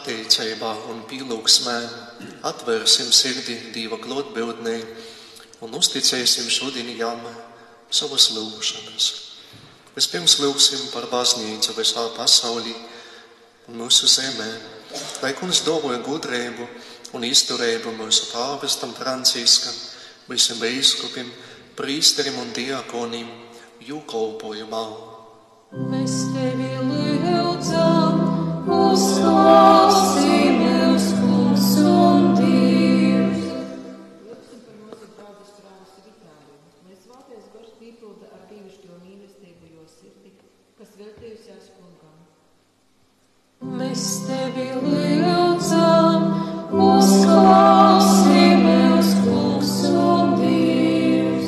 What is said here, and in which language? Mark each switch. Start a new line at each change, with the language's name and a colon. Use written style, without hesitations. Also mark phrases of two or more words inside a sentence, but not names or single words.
Latvian: pateicībā un pīlūgsmē atvērsim sirdi Dieva klātbūtnē un uzticēsim šodien jām savas lūgšanas. Vispirms lūgsim par baznīcu visā pasaulī un mūsu zemē, lai Kungs dāvāja gudrību un izturību mūsu pāvestam Franciskam, visiem biskupiem, prīsterim un diakonim jū kalpojumā. Mēs tevi lūdzam, uzklausi mūs, Kungs un Dievs. Lūgsim par mūsu draudzes strāvas Ritāru, lai svētais gars piepilda ar dievišķo mīlestību jo sirdi, kas veltījusies Kungam. Mēs tevi lūdzam, uzklausi mūs, Kungs un Dievs.